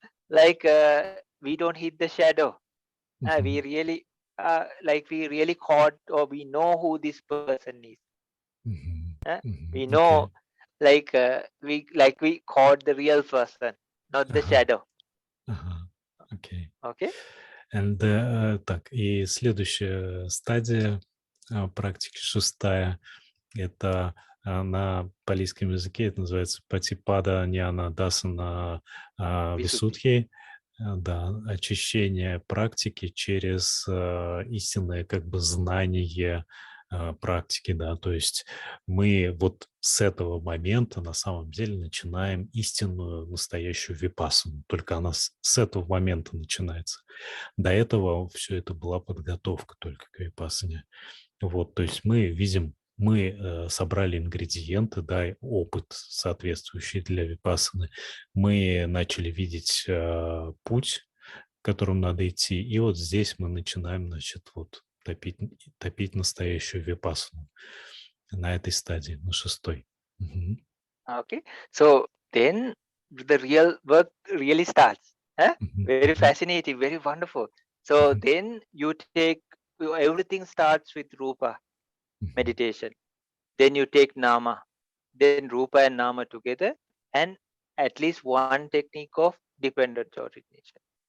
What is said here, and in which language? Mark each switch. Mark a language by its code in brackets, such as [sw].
[en] like we don't hit the shadow. Mhm. We really we really caught, or we know who this person is. Mhm. We Mhm. know, Okay. we caught the real person, not the Ага. shadow. Ага. Окей. Okay. [ru] And, так, и следующая стадия практики, шестая, это на палийском языке это называется патипада ньяна дасана [pi] Visuddhi. [ru] висудхи, да, очищение практики через истинное как бы знание практики, да, то есть мы вот с этого момента на самом деле начинаем истинную настоящую випассану, только она с этого момента начинается. До этого все это была подготовка только к випассане. Вот, то есть мы видим, мы собрали ингредиенты, да, и опыт, соответствующий для випассаны. Мы начали видеть путь, которым надо идти. И вот здесь мы начинаем, значит, вот топить настоящую випассану на этой стадии, на шестой. Мгм. Okay. [en] So then the real work really starts. Мгм. Very Мгм. fascinating, very wonderful. So Мгм. then you take, everything starts with Rupa Мгм. meditation. Then you take Nama. Then Rupa and Nama together, and at least one technique of dependent origination.